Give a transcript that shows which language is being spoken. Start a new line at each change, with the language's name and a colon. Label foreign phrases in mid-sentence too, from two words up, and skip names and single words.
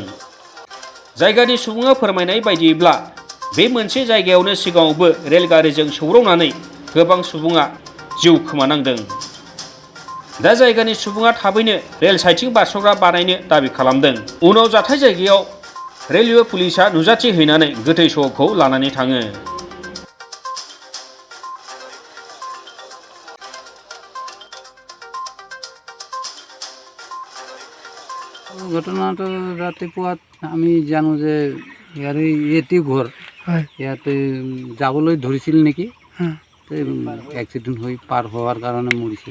Bodo: जायगानि सुबुङा फोरमायनाय बायदिब्ला बे मोनसे जायगायावनो सिगाङावबो रेलगारिजों सौग्रावनानै गोबां सुबुङा जिउ खोमानांदों। दा जायगानि सुबुङा थाबैनो
English: rail siding
Bodo: बारस'ग्रा बानायनो दाबि खालामदों। उनाव जाथाय जायगायाव
English: railway police
Bodo: नुजाथि हैनानै गोथै सहखौ लानानै थाङो।
Assamese: ঘটনাটো ৰাতিপুৱাত আমি জানো যে ইয়াৰে এটি ঘৰ ইয়াতে যাবলৈ ধৰিছিল নেকি, এক্সিডেণ্ট হৈ পাৰ হোৱাৰ কাৰণে মৰিছে।